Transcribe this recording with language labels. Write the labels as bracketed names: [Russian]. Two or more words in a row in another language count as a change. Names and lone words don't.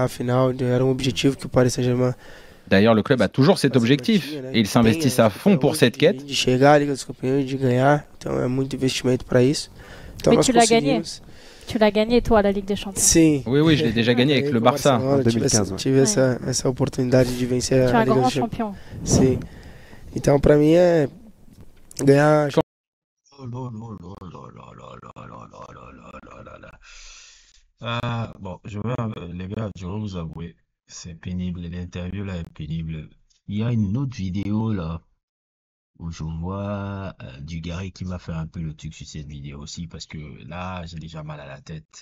[French] D'ailleurs, le club a toujours cet objectif et ils s'investissent à fond pour cette quête. Mais tu l'as gagné. Tu l'as gagné, toi, la Ligue des Champions. Oui, je l'ai déjà gagné avec le Barça en 2015. [Portuguese] Tive essa oportunidade de vencer [French] Tu es [Portuguese] a [French] un [Portuguese] Liga [French] grand [Portuguese] dos [French] champion. [Portuguese] Sim. Então, para mim é ganhar. [French] Bon, les gars, je vais vous avouer, c'est pénible. L'interview là est pénible. Il y a une autre vidéo là où je vois Dugarry qui m'a fait un peu le truc sur cette vidéo aussi parce que là, j'ai déjà mal à la tête.